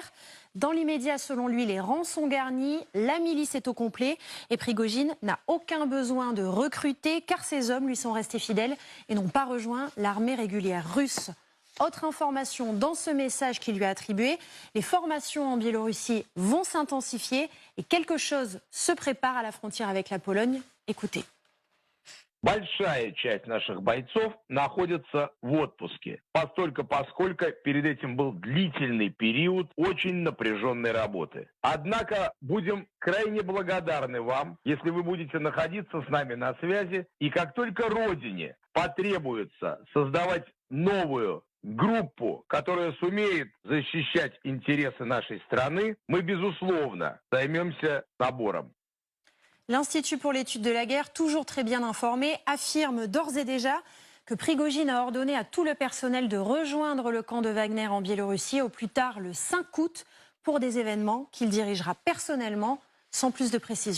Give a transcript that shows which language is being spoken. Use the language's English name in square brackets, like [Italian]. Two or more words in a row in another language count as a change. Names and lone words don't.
[French] Dans l'immédiat, selon lui, les rangs sont garnis, la milice est au complet et Prigojine n'a aucun besoin de recruter car ses hommes lui sont restés fidèles et n'ont pas rejoint l'armée régulière russe. Autre information dans ce message qui lui a attribué, les formations en Biélorussie vont s'intensifier et quelque chose se prépare à la frontière avec la Pologne. Écoutez. [Russian] Большая часть наших бойцов находится в отпуске, поскольку перед этим был длительный период очень напряженной работы. Однако будем крайне благодарны вам, если вы будете находиться с нами на связи, и как только Родине потребуется создавать новую группу, которая сумеет защищать интересы нашей страны, мы, безусловно, займемся набором. [French] L'Institut pour l'étude de la guerre, toujours très bien informé, affirme d'ores et déjà que Prigojine a ordonné à tout le personnel de rejoindre le camp de Wagner en Biélorussie au plus tard le 5 août pour des événements qu'il dirigera personnellement, sans plus de précision.